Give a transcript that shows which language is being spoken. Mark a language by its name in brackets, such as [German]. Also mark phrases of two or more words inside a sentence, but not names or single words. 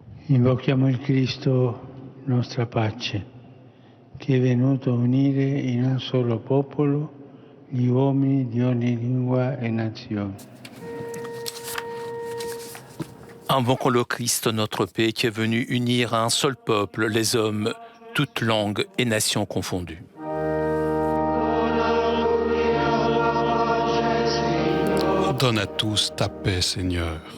[Italian] Invochiamo il Cristo, nostra pace, che è venuto a unire in un solo popolo gli uomini di ogni lingua e nazione. [French] Invoquons le Christ, notre paix, qui est venu unir à un seul peuple les hommes, toutes langues et nations confondues. Donne à tous ta paix, Seigneur.